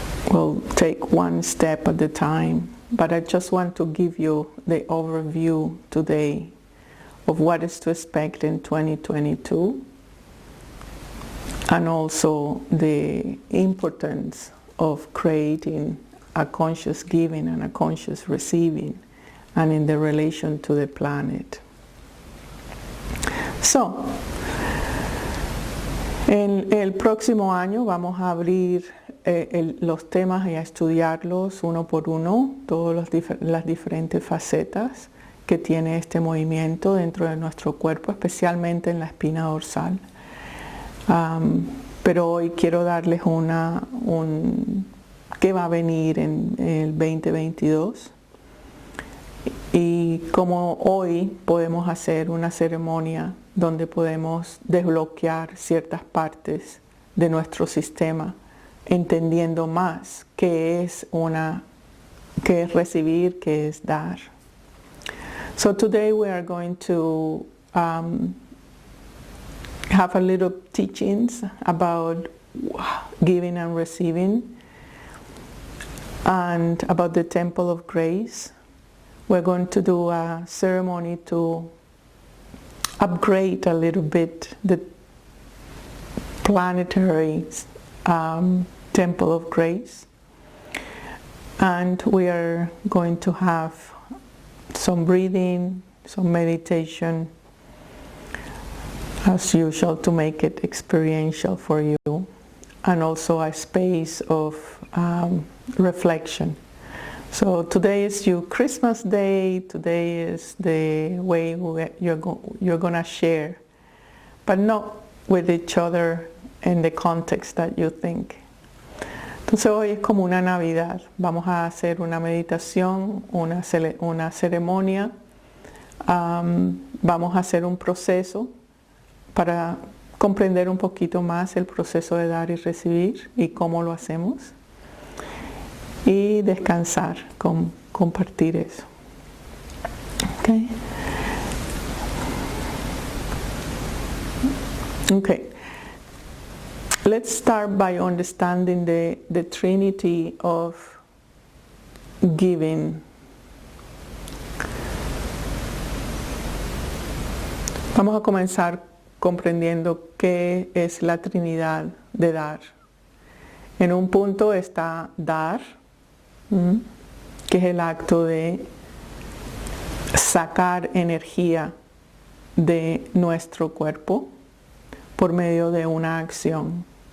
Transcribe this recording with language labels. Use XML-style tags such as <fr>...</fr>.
<en>We'll take one step at a time, but I just want to give you the overview today of what is to expect in 2022. And also the importance of creating a conscious giving and a conscious receiving, and in the relation to the planet.</en> <es>So, en el próximo año vamos a abrir los temas y a estudiarlos uno por uno, todas las diferentes facetas que tiene este movimiento dentro de nuestro cuerpo, especialmente en la espina dorsal. Pero hoy quiero darles que va a venir en el 2022 y cómo hoy podemos hacer una ceremonia donde podemos desbloquear ciertas partes de nuestro sistema, entendiendo más qué es una que es recibir, que es dar.</es> <en>So today we are going to have a little teachings about giving and receiving, and about the Temple of Grace. We're going to do a ceremony to upgrade a little bit the planetary Temple of Grace. And we are going to have some breathing, some meditation, as usual, to make it experiential for you, and also a space of reflection. So today is your Christmas day. Today is the way you're going to share, but not with each other in the context that you think.</en> <es>Entonces hoy es como una Navidad. Vamos a hacer una meditación, una ceremonia. Vamos a hacer un proceso para comprender un poquito más el proceso de dar y recibir y cómo lo hacemos. Y descansar, compartir eso. Okay. Okay.</es> <en>Let's start by understanding the trinity of giving.</en> <es>Vamos a comenzar comprendiendo qué es la Trinidad de dar. En un punto está dar, que es el acto de sacar energía de nuestro cuerpo por medio de una acción.</es>